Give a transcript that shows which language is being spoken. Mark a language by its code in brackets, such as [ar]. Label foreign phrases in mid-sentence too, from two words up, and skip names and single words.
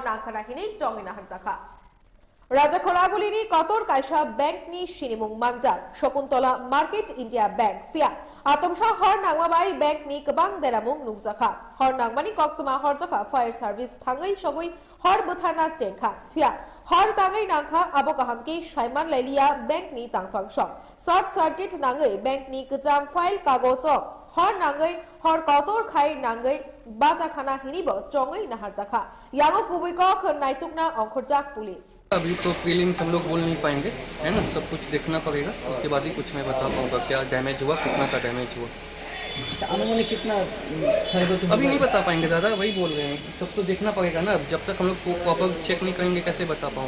[trp] नांगखानाखिनि जंगिना हरजाखा राजखड़ागुलिनी कतर कायसा बैंकनि सिनिमुं मांगजा शकुंतला मार्केट इंडिया बैंक फिया आतमसा हर नांगमा बाय बैंकनि गोबां देरामुं नुगजाखा हर नांगमानि कक्तमा हरजाखा [en] fire service [trp] थांगै सगै हर बोथारना चेंखा फिया हर तांगै नांखा आबो गाहामके साइमान लाइलिया बैंक नि तांफांसं [en] short circuit [trp] नांगै बैंक नि गोजाम फाइल कागज हर नांगै हर कतर खाय नांगै बाजाखाना हिनिबो चंगै नाहारजाखा याङो गुबैक नायतुकना अंखरजाक पुलिस [hi] अभी तो प्रीलिम्स हम लोग बोल नहीं पाएंगे है ना सब कुछ देखना पड़ेगा उसके बाद ही कुछ मैं बता पाऊंगा क्या डैमेज हुआ कितना का डैमेज हुआ अनुमानित कितना अभी नहीं बता पाएंगे ज्यादा वही बोल रहे हैं सब तो देखना पड़ेगा ना जब तक हम लोग [en] proper check [hi] नहीं करेंगे कैसे बता पाऊंगा